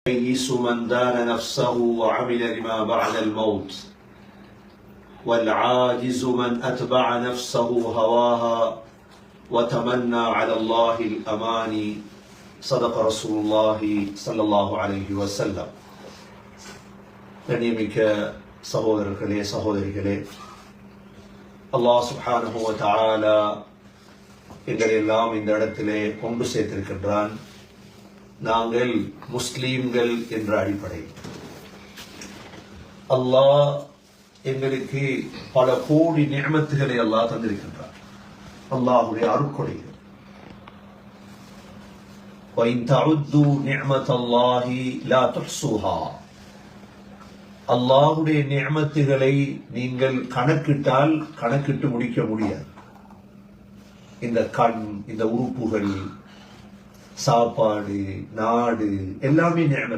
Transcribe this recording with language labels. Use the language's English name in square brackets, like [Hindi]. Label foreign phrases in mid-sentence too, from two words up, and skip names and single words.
[Arabic] يئس من دان نفسه وعمل لما بعد الموت والعاجز من أتبع نفسه هواها وتمنى على الله الأماني صدق رسول الله صلى الله عليه وسلم. [Tamil] கண்ணியமிக்க சகோதரர்களே சகோதரிகளே, [Arabic] الله سبحانه وتعالى [Tamil] எங்களை எல்லாம் இந்த இடத்திலே கொண்டு சேர்த்திருக்கின்றான். நாங்கள் முஸ்லீம்கள் என்ற அடிப்படை அல்லாஹ் எங்களுக்கு பல கோடி நிஅமத்துகளை அல்லாஹ் தந்திருக்கின்றார். அல்லாஹ்வுடைய அருட்கொடைகள். [Arabic] وَإِن تَعُدُّوا نِعْمَةَ اللَّهِ لَا تُحْصُوهَا. [Tamil] அல்லாஹ்வுடைய நிஅமத்துகளை நீங்கள் கணக்கிட்டால் கணக்கிட்டு முடிக்க முடியாது. இந்த கண், இந்த உறுப்புகள், சாப்பாடு, நாடு எல்லாமே நிஅமத்.